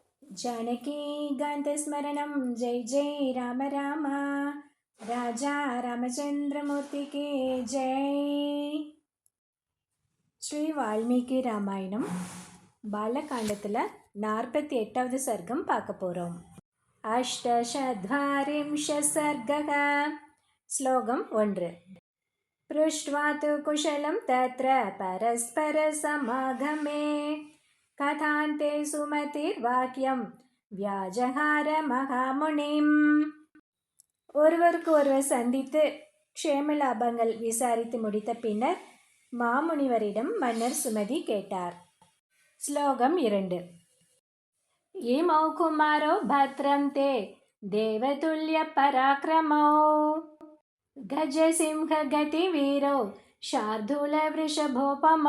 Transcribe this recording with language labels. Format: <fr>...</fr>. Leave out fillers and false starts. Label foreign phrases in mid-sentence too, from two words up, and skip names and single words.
<sa>जानकीकान्तस्मरणं जय जय राम राम राजा रामचंद्रमूर्ति</sa> <hi>की जय.</hi> <ta>ஸ்ரீ வால்மீகி ராமாயணம் பாலகாண்டத்தில் 48வது சர்க்கம் பார்க்க போகிறோம்.</ta> <sa>अष्टचत्वारिंश सर्गः.</sa> <ta>ஸ்லோகம் 1.</ta> <sa>पृष्ट्वा तु कुशलं तत्र परस्परसमागमे कथान्ते सुमतिर्वाक्यं व्याजहार மகாமுனிம்.</sa> <ta>ஒருவருக்கு ஒருவர் சந்தித்து க்ஷேமலாபங்கள் விசாரித்து முடித்த பின்னர் மாமுனிவரிடம் மன்னர் சுமதி கேட்டார். ஸ்லோகம் 2.</ta> <sa>इमौ कुमारौ भद्रं ते देवतुल्य पराक्रमौ गजसिंह गती वीरौ शार्दूल वृषभोपमौ.</sa>